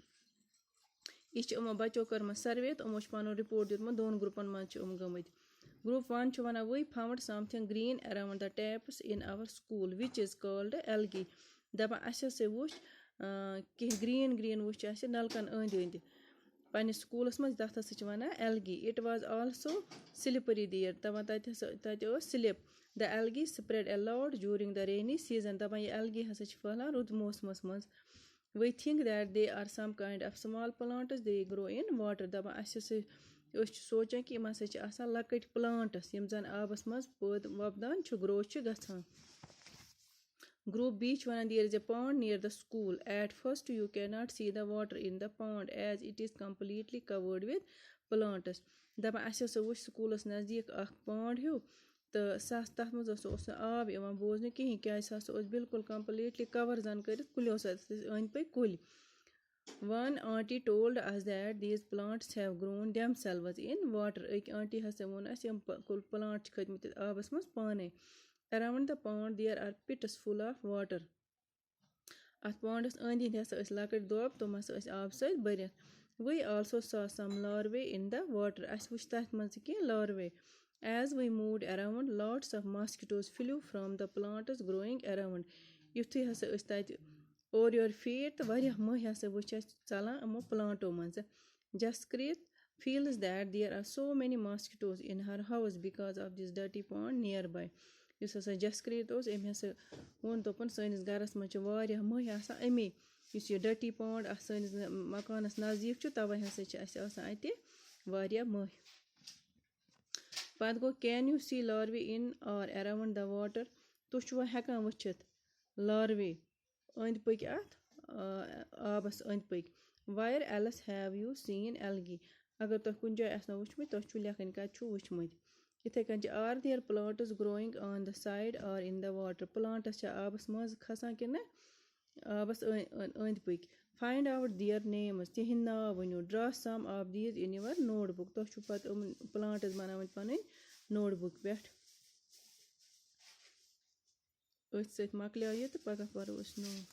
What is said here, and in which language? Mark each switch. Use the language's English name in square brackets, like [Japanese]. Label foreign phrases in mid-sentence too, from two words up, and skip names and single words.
[Kashmiri] یہِ چھِ یِمو بَچو کٔرمٕژ سٔروے تہٕ یِمو چھِ پَنُن رِپوٹ دیُتمُت 2 گرُپَن منٛز چھِ یِم گٔمٕتۍ Group 1 چھُ وَنان [English] we found something green around the taps in our school which is called algae. [Kashmiri] دَپان اَسہِ ہسا وُچھ کینٛہہ گرٛیٖن وُچھ اَسہِ نَلکَن أنٛدۍ أنٛدۍ پنٛنِس سکوٗلَس منٛز تَتھ ہسا چھِ وَنان algae. [English] It was also slippery there. [Kashmiri] دَپان تَتہِ ٲس سِلِپ. [English] The algae spread a lot during the rainy season. [Kashmiri] دَپان یہِ algae ہسا چھِ پھٔہلان روٗدٕ موسمَس منٛز. [English] We think that they are some kind of small plants they grow in water. [Kashmiri] دَپان اَسہِ ہسا أسۍ چھِ سونٛچان کہِ یِم ہسا چھِ آسان لۄکٕٹۍ پٕلانٛٹٕس یِم زَن آبَس منٛز پٲدٕ وۄپدان چھِ گرٛو چھِ گژھان. [English] Group B [Kashmiri] چھُ وَنان [English] there is a pond near the school. At first you cannot see the water in the pond as it is completely covered with plants. [Kashmiri] دَپان اَسہِ ہسا وُچھ سکوٗلَس نزدیٖک اَکھ پانٛڈ ہیوٗ تہٕ تَتھ منٛز اوس نہٕ آب یِوان بوزنہٕ کِہیٖنۍ کیٛازِ سُہ ہسا اوس بِلکُل [English] completely cover [Kashmiri] زَن کٔرِتھ کُلیو سۭتۍ أنٛدۍ پٔکۍ کُلۍ. [English] One auntie told us that these plants have grown themselves in water. [Kashmiri] أکۍ آنٹی ہسا ووٚن اَسہِ یِم پٕلانٛٹ چھِ کھٔتۍمٕتۍ آبَس منٛز پانَے. [English] Around the pond there are pits full of water. [Kashmiri] اَتھ پانٛڈَس أنٛدۍ أنٛدۍ ہسا ٲسۍ لۄکٕٹۍ دۄب تِم ہسا ٲسۍ آبہٕ سۭتۍ بٔرِتھ. [English] We also saw some larvae in the water. [Kashmiri] اَسہِ وُچھ تَتھ منٛز تہِ کینٛہہ larvae. [English] As we moved around, lots of mosquitoes flew from the plants growing around. [Kashmiri] یُتھُے ہسا أسۍ تَتہِ اورٕ یورٕ پھیٖرۍ تہٕ واریاہ مٔہۍ ہسا وٕچھ اَسہِ ژَلان یِمو پٕلانٛٹو منٛزٕ. [English] Jaspreet feels that there are so many mosquitoes in her house because of this dirty pond nearby. [Kashmiri] یُس ہسا جسکریٖت اوس أمۍ ہسا ووٚن دوٚپُن سٲنِس گرَس منٛز چھِ واریاہ مٔہۍ آسان اَمے یُس یہِ [English] dirty pond [Kashmiri] اَتھ سٲنِس مکانَس نزدیٖک چھُ تَوَے ہسا چھِ اَسہِ آسان اَتہِ واریاہ مٔہۍ. پَتہٕ گوٚو [English] can you see larvae in or around the water. [Kashmiri] تُہۍ چھُوا ہٮ۪کان وٕچھِتھ larvae أنٛدۍ پٔکۍ اَتھ آبَس أنٛدۍ پٔکۍ. [English] Where else have you seen algae. [Kashmiri] اگر تۄہہِ کُنہِ جایہِ آسنو وٕچھمٕتۍ تۄہہِ چھُو لیکھٕنۍ کَتہِ چھُو وٕچھمٕتۍ. یِتھَے کٔنۍ چھِ [English] are there plants growing on the side or in the water. [Kashmiri] plants چھِ آبَس منٛز کھسان کِنہٕ آبَس أنٛدۍ پٔکۍ. [English] Find out their names. [Kashmiri] تِہِنٛدۍ ناو ؤنِو. [English] Draw some of these in your notebook. [Kashmiri] تۄہہِ چھُو پَتہٕ یِمَن plants بناوٕنۍ پَنٕنۍ [English] note book [Kashmiri] پٮ۪ٹھ. أتھۍ سۭتۍ مۄکلیو یہِ تہٕ پگاہ پَرو أسۍ نوٚو.